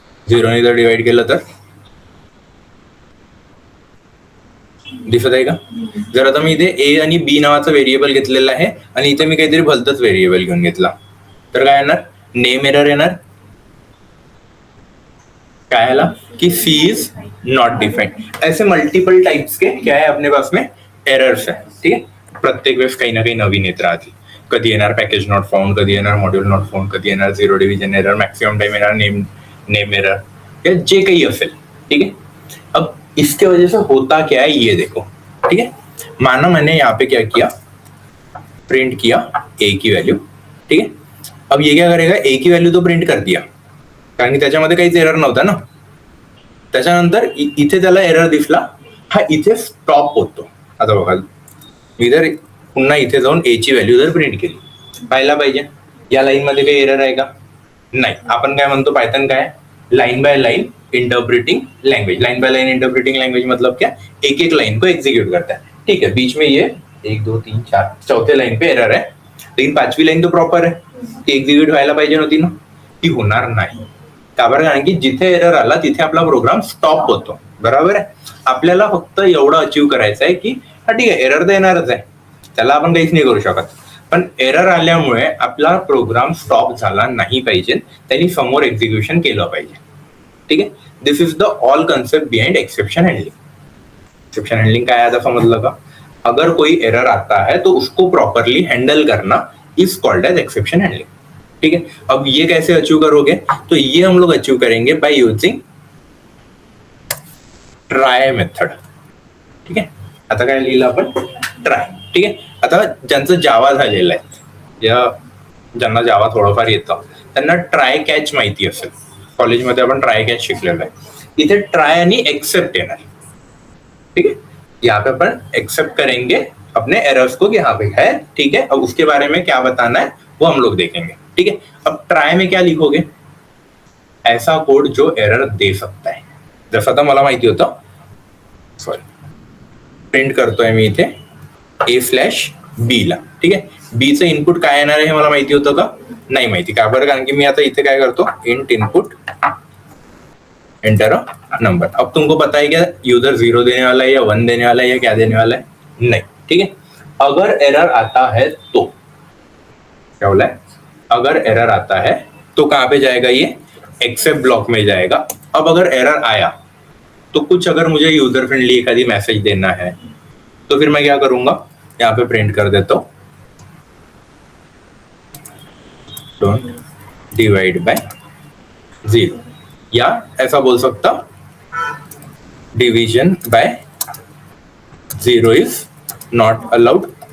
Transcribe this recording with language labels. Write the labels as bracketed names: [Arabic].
[Marathi] 0 जर डिवाइड केलं तर दिसत आहे का? जर आता मी इथे ए आणि बी नावाचं व्हेरिएबल घेतलेलं आहे आणि इथे मी काहीतरी भलतंच व्हेरिएबल घेऊन घेतला, तर काय येणार? नेम एरर येणार. [Hindi] क्या है कि सी इज नॉट डिफाइंड. ऐसे मल्टीपल टाइप्स के क्या है अपने पास में एरर्स है. ठीक है. [Marathi] प्रत्येक वेळेस काही ना काही नवीन येत राहतील. कधी येणार पॅकेज नॉट फाउंड, कधी येणार मॉड्यूल नॉट फाउंड, कधी येणार 0 डिव्हिजन एरर, मॅक्सिमम टाइम येणार नेम एरर, या जे काही असेल. [Hindi] ठीक है. अब इसके वजह से होता क्या है ये देखो. ठीक है. माना मैंने यहाँ पे क्या किया, प्रिंट किया ए की वैल्यू. ठीक है. अब ये क्या करेगा, ए की वैल्यू तो प्रिंट कर दिया [Marathi] कारण की त्याच्यामध्ये काहीच एरर नव्हता ना. त्याच्यानंतर इथे त्याला एरर दिसला, हा इथे स्टॉप होतो. आता बघा, मी जर पुन्हा इथे जाऊन ए ची व्हॅल्यू जर प्रिंट केली, पाहायला पाहिजे या लाईन मध्ये काही एरर आहे का? नाही. आपण काय म्हणतो, पायथन काय? [English] Line by line interpreting language. Line by line interpreting language [Hindi] मतलब क्या? एक एक लाइन को एग्जीक्यूट करता है. ठीक है. बीच में ये 1 2 3 4 चौथे लाइन पे एरर है, लेकिन 5वी लाइन तो प्रॉपर है, [Marathi] ती एक्झिक्यूट व्हायला पाहिजे नव्हती ना, ती होणार नाही. का बरं? कारण की जिथे एरर आला तिथे आपला प्रोग्राम स्टॉप होतो. बरोबर आहे. आपल्याला फक्त एवढं अचीव करायचं आहे की हा ठीक आहे, एरर तर येणारच आहे, त्याला आपण काहीच नाही करू शकत, पण एरर आल्यामुळे आपला प्रोग्राम स्टॉप झाला नाही पाहिजे, त्यांनी समोर एक्झिक्युशन केलं पाहिजे. [Hindi] ठीक है. [English] this is the all concept behind [Hindi] exception handling. Exception handling क्या है, समझ लगा? अगर कोई एरर आता है तो उसको प्रॉपरली हैंडल करना is called as exception handling. ठीक है. अब ये कैसे अचीव करोगे? तो ये हम लोग अचीव करेंगे बाय यूजिंग ट्राय मेथड. ठीक है. [Marathi] आता काय लिहिलं आपण? ट्राय. ठीक आहे. आता ज्यांचं जावा झालेलं आहे, ज्यांना जावा थोडंफार येतं, त्यांना ट्राय कॅच माहिती असेल. कॉलेजमध्ये आपण ट्राय कॅच शिकलेलो आहे. इथे ट्राय आणि एक्सेप्ट येणार. [Hindi] ठीक है. यहाँ पे अपन एक्सेप्ट करेंगे अपने एरर्स को कि हाँ भाई है, ठीक है. अब उसके बारे में क्या बताना है वो हम लोग देखेंगे. ठीक है. अब ट्राय में क्या लिखोगे? ऐसा कोड जो एरर दे सकता है. [Marathi] जसं आता मला माहिती होतं, सॉरी, प्रिंट करतोय मी इथे A/B ला. ठीक आहे. बी चं इनपुट काय येणार आहे हे मला माहिती होतं का? नाही माहिती. का बरं? कारण की मी आता इथे काय करतो, int input enter a number. [Hindi] अब तुमको पता है क्या यूजर 0 देने वाला है या 1 देने वाला है या क्या देने वाला है? नहीं. ठीक है. अगर एरर आता है तो क्या बोला है? अगर एरर आता है तो कहां पे जाएगा? ये एक्सेप्ट ब्लॉक में जाएगा. अब अगर एरर आया तो कुछ अगर मुझे यूजर फ्रेंडली एखादी मैसेज देना है तो फिर मैं क्या करूंगा, यहाँ पे प्रिंट कर देता हूं डोंट डिवाइड बाय 0, या ऐसा बोल सकता division bye 0 is not allowed.